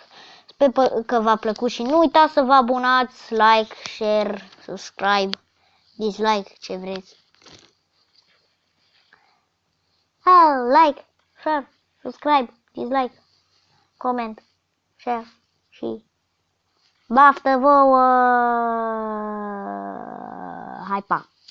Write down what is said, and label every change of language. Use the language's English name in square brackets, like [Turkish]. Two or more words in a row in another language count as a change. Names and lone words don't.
[Romanian] Sper că v-a plăcut și nu uitați să vă abonați, [English] like, share, subscribe, dislike, [Romanian] ce vreți. [English] Like, share, subscribe, dislike, comment, share [Romanian] și baftă vouă! Hai, pa!